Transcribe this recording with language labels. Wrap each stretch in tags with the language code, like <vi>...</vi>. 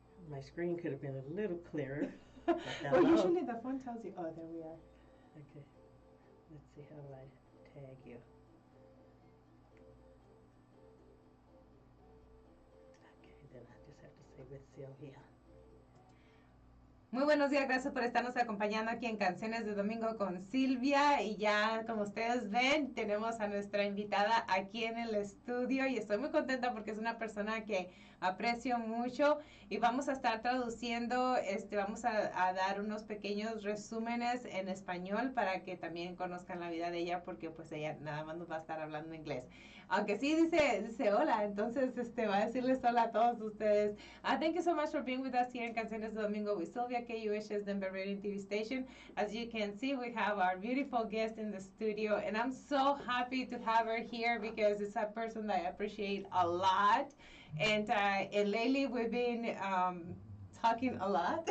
<en>my screen could have been a little clearer. Well, usually the phone tells you, oh, there we are. Okay. Let's see, how do I tag you? Okay, then I just have to say with Sylvia.</en> <es>Muy buenos días, gracias por estarnos acompañando aquí en Canciones de Domingo con Silvia. Y ya, como ustedes ven, tenemos a nuestra invitada aquí en el estudio y estoy muy contenta porque es una persona que aprecio mucho y vamos a estar traduciendo, vamos a dar unos pequeños resúmenes en español para que también conozcan la vida de ella, porque pues ella nada más nos va a estar hablando inglés. Aunque sí dice hola, entonces va a decirles hola a todos ustedes.</es> <en>Thank you so much for being with us here in Canciones de Domingo with Silvia, KUHS Denver Radio TV station. As you can see, we have our beautiful guest in the studio, and I'm so happy to have her here because it's a person that I appreciate a lot. And lately we've been talking a lot.</en>